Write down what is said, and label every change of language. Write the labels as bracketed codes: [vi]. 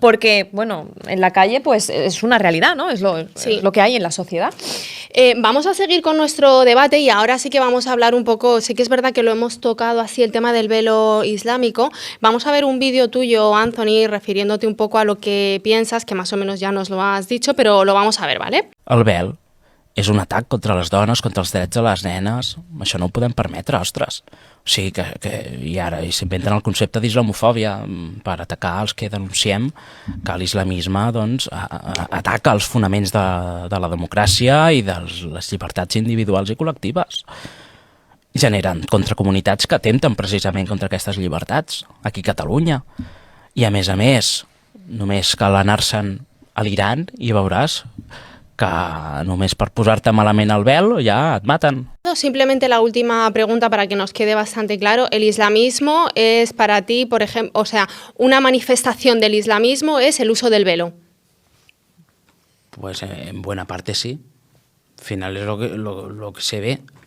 [es] porque, bueno, en la calle pues es una realidad, ¿no? Es lo que hay en la sociedad. Vamos a seguir con nuestro debate y ahora sí que vamos a hablar un poco, sí que es verdad que lo hemos tocado así el tema del velo islámico. Vamos a ver un vídeo tuyo, Anthony, refiriéndote un poco a lo que piensas, que más o menos ya nos lo has dicho, pero lo vamos a ver, ¿vale? [ca] El vel és un atac contra les dones, contra els drets de les nenes. Això no ho podem permetre, ostres. O sigui i ara s'inventen el concepte d'islamofòbia per atacar els que denunciem que l'islamisme doncs, ataca els fonaments de la democràcia i de les llibertats individuals i col·lectives. Generen contracomunitats que atempten precisament contra aquestes llibertats, aquí a Catalunya. I a més, només cal anar-se'n a l'Iran i veuràs que només per posar-te malament el vel ja et maten. [es] Simplemente la última pregunta para que nos quede bastante claro. ¿El islamismo es para ti, por ejemplo, o sea, una manifestación del islamismo es el uso del velo? Pues en buena parte sí. Al final es lo que se ve.